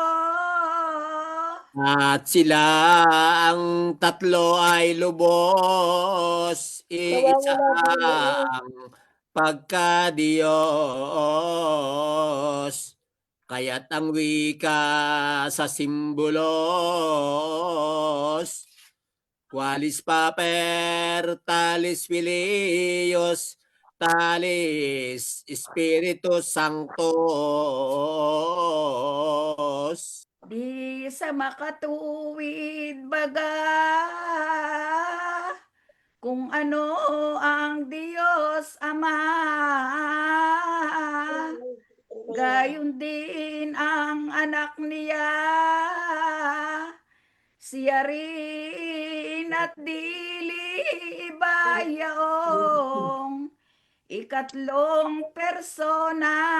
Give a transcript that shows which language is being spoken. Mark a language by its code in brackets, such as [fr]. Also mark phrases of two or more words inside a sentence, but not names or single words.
[tl] At sila ang tatlo ay lubos, iisang pagka-Diyos. Kaya't ang wika sa simbolos, [la] qualis paper, talis filios, talis Spiritus Sanctos. [tl] Di sa makatuwid talaga kung ano ang Diyos Ama. Gayon din ang anak niya, siya rin at dili iba yaong ikatlong persona.